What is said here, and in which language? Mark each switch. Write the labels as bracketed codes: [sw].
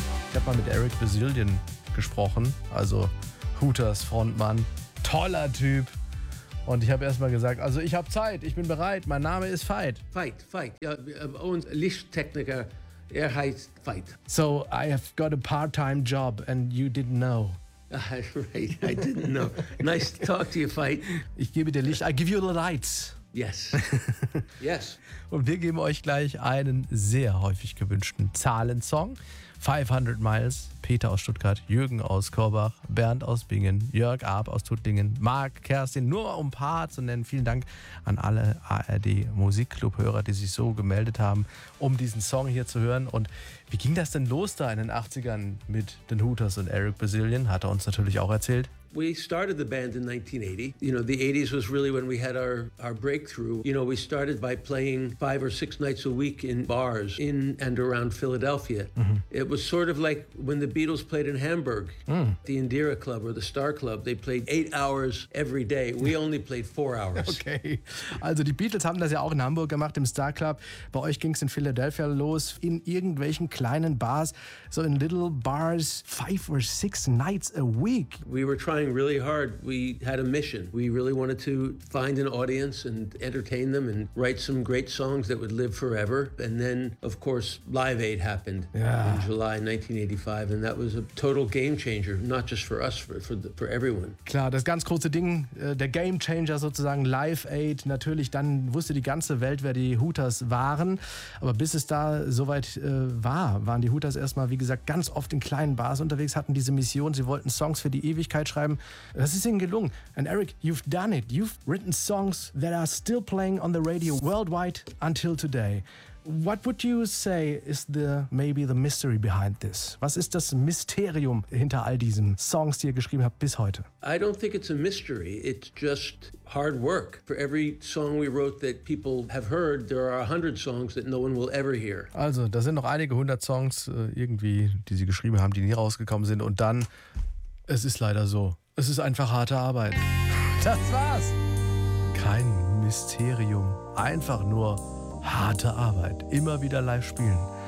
[de] Ich habe mal mit Eric Bazilian gesprochen, also Hooters Frontmann, toller Typ. Und ich habe erstmal gesagt, also ich habe Zeit, ich bin bereit, mein Name ist Veit. Veit, ja, und Lichttechniker, er heißt Veit. [en] So, I have got a part-time job and you didn't know. Right, I didn't know. Nice to talk to you, Veit. [de] Ich gebe dir Licht, [en] I give you the lights. Yes. [de] Und wir geben euch gleich einen sehr häufig gewünschten Zahlensong. 500 Miles, Peter aus Stuttgart, Jürgen aus Korbach, Bernd aus Bingen, Jörg Arp aus Tuttlingen, Marc, Kerstin, nur um ein paar zu nennen. Vielen Dank an alle ARD-Musikclub-Hörer, die sich so gemeldet haben, um diesen Song hier zu hören. Und wie ging das denn los da in den 80ern mit den Hooters und Eric Bazilian? Hat er uns natürlich auch erzählt. [en] We started the band in 1980. You know, the 80s was really when we had our breakthrough. You know, we started by playing 5 or 6 nights a week in bars in and around Philadelphia. Mm-hmm. It was sort of like when the Beatles played in Hamburg, the Indira Club or the Star Club. They played 8 hours every day. We only played 4 hours. Okay. [de] Also die Beatles haben das ja auch in Hamburg gemacht, im Star Club. Bei euch ging es in Philadelphia los, in irgendwelchen kleinen Bars, so [en] in little bars, 5 or 6 nights a week. We were trying really hard. We had a mission. We really wanted to find an audience and entertain them and write some great songs that would live forever. And then, of course, Live Aid happened in July 1985, and that was a total game changer, not just for us, for everyone. [de] Klar, das ganz große Ding, der Game Changer sozusagen, Live Aid. Natürlich, dann wusste die ganze Welt, wer die Hooters waren. Aber bis es da soweit war, waren die Hooters erstmal, wie gesagt, ganz oft in kleinen Bars unterwegs, hatten diese Mission, sie wollten Songs für die Ewigkeit schreiben. Das ist ihnen gelungen. [en] And Eric, you've done it. You've written songs that are still playing on the radio worldwide until today. What would you say is maybe the mystery behind this? [de] Was ist das Mysterium hinter all diesen Songs, die ihr geschrieben habt bis heute? [en] I don't think it's a mystery. It's just hard work. For every song we wrote that people have heard, there are 100 songs that no one will ever hear. [de] Also, da sind noch einige 100 Songs irgendwie, die sie geschrieben haben, die nie rausgekommen sind. Und dann... Es ist leider so. Es ist einfach harte Arbeit. Das war's. Kein Mysterium. Einfach nur harte Arbeit. Immer wieder live spielen.